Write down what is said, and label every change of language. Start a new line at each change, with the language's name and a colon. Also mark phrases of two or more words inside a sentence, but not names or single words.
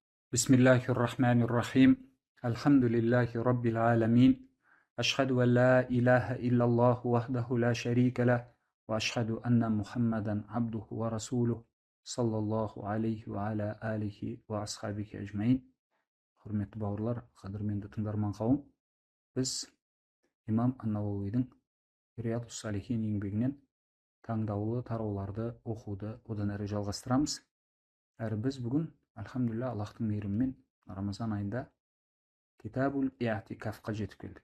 Arabic: بسم الله الرحمن الرحيم. الحمد لله رب العالمين. أشهد أن لا إله إلا الله وحده لا شريك له وأشهد أن محمدا عبده ورسوله صلى الله عليه وعلى آله وأصحابه أجمعين.
Kazakh: Құрметті бауырлар, қадірменді тыңдарман қауым, біз имам ан-Науауидің Риядус-Салихин еңбегінен таңдаулы тарауларды оқуды одан әрі жалғастырамыз. Әрі біз бүгін, альхамдулилля, Аллахтың мейірімімен Рамазан айында Китабул Иътикафқа жетіп келдік.